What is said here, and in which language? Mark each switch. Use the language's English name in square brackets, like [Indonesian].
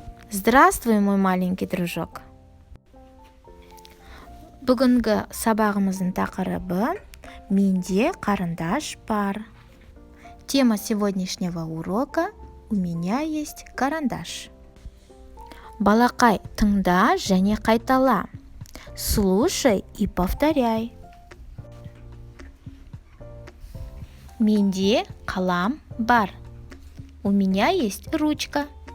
[Russian] Здравствуй, мой маленький дружок. [Kazakh] Бүгінгі сабағымыздың тақырыбы «Менде қарындаш бар». [Russian] Тема сегодняшнего урока «У меня есть карандаш». [Kazakh] Балақай, тыңда және қайтала. [Russian] Слушай и повторяй. [Kazakh] Менде қалам бар. [Russian] У меня есть ручка.